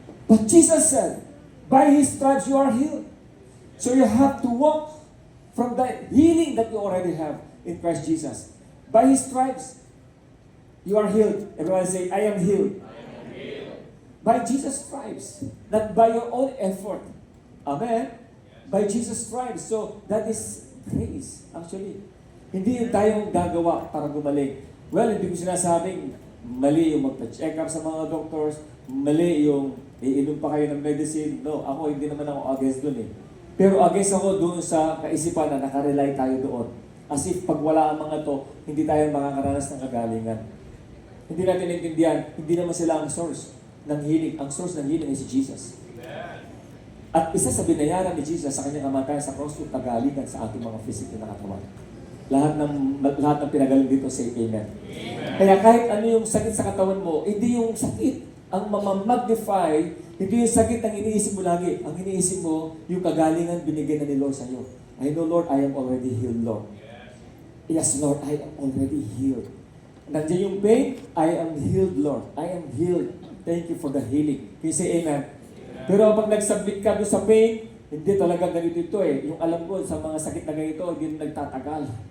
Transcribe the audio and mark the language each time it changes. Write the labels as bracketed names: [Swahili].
[English] But Jesus said, by His stripes you are healed. So you have to walk from the healing that you already have in Christ Jesus. By His stripes, you are healed. Everyone say, I am healed. I am healed. By Jesus' stripes, not by your own effort. Amen? By Jesus' stripes. So that is grace, actually. [Filipino] Hindi yung tayong gagawa para gumaling. Well, hindi ko sinasabing mali yung magpa-check up sa mga doctors, mali yung iinom pa kayo ng medicine. No, ako hindi naman ako against dun Pero against ako dun sa kaisipan na nakarely tayo doon. As if pag wala ang mga to, hindi tayo makakaranas ng kagalingan. Hindi natin naintindihan, hindi naman sila ang source ng healing. Ang source ng healing ay si Jesus. At isa sa binayaran ni Jesus sa kanyang kamatayan sa cross yung kagalingan sa ating mga physical na katawan. Lahat ng pinagaling dito, say amen. Kaya kahit ano yung sakit sa katawan mo, hindi yung sakit ang mamamagnify, hindi yung sakit ang iniisip mo lagi. Ang iniisip mo, yung kagalingan binigay na ni Lord sa iyo. [English] I know, Lord, I am already healed, Lord. Yes, Lord, I am already healed. [Filipino] Nandiyan yung [English] pain, I am healed, Lord. I am healed. Thank you for the healing. Can you say amen? [Filipino] Pero pag nag-submit ka doon sa pain, hindi talaga ganito ito Yung alam ko sa mga sakit na ganito, hindi nagtatagal.